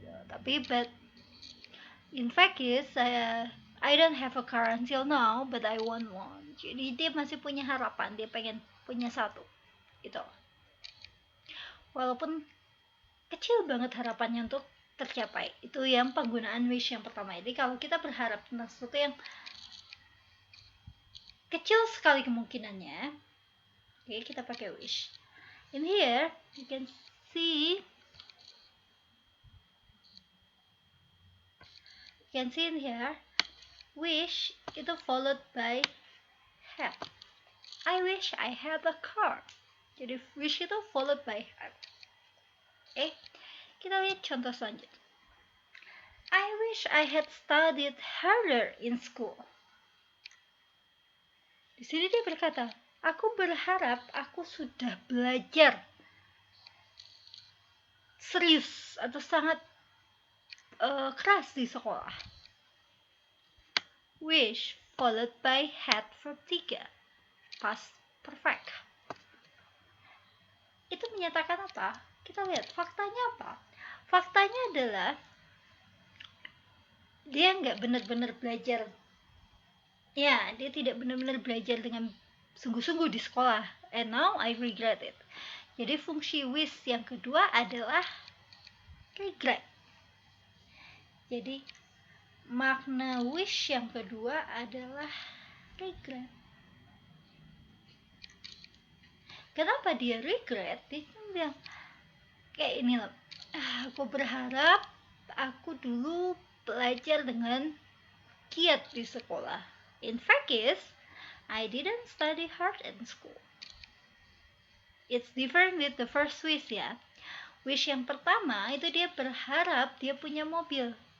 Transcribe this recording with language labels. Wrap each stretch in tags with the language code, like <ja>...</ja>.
<en>Tapi but in fact is I don't have a car until now, but I want one.</en> <id>Jadi dia masih punya harapan, dia pengen punya satu gitu. Walaupun kecil banget harapannya untuk tercapai. Itu yang penggunaan wish yang pertama. Jadi kalau kita berharap tentang sesuatu yang kecil sekali kemungkinannya, oke, kita pakai wish.</id> <en>In here you can see in here wish itu followed by have. I wish I had a car. Jadi wish itu followed by had.</en> <id>Oke, kita lihat contoh selanjutnya.</id> <en>I wish I had studied harder in school.</en> <id>Di sini dia berkata, aku berharap aku sudah belajar serius atau sangat keras di sekolah.</id> <en>Wish followed by had verb 3, past perfect.</en> <id>Itu menyatakan apa? Kita lihat faktanya apa? Faktanya adalah dia nggak benar-benar belajar. Ya, dia tidak benar-benar belajar dengan sungguh-sungguh di sekolah.</id> <en>And now I regret it.</en> <id>Jadi fungsi wish yang kedua adalah regret. Jadi makna wish yang kedua adalah regret. Kenapa dia regret? Dia bilang kayak ini loh. Aku berharap aku dulu belajar dengan giat di sekolah.</id> <en>In fact is, I didn't study hard in school. It's different with the first wish ya.</en> <id>Wish yang pertama itu dia berharap dia punya mobil.</id>